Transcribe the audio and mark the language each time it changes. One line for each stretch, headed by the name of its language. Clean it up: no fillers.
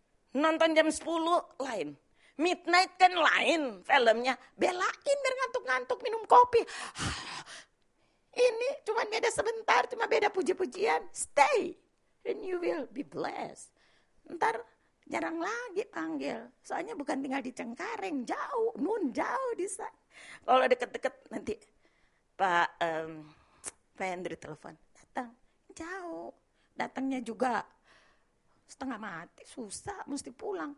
Indonesian: Nonton jam 10 lain. Midnight kan lain filmnya. Belain biar ngantuk-ngantuk minum kopi. Ini cuma beda sebentar, cuma beda puji-pujian.
English: Stay and you will be blessed.
Indonesian: Ntar jarang lagi panggil. Soalnya bukan tinggal di Cengkareng, jauh. Jauh di sana. Kalau deket-deket nanti Pak Hendri telepon. Datang, jauh. Datangnya juga setengah mati, susah, mesti pulang.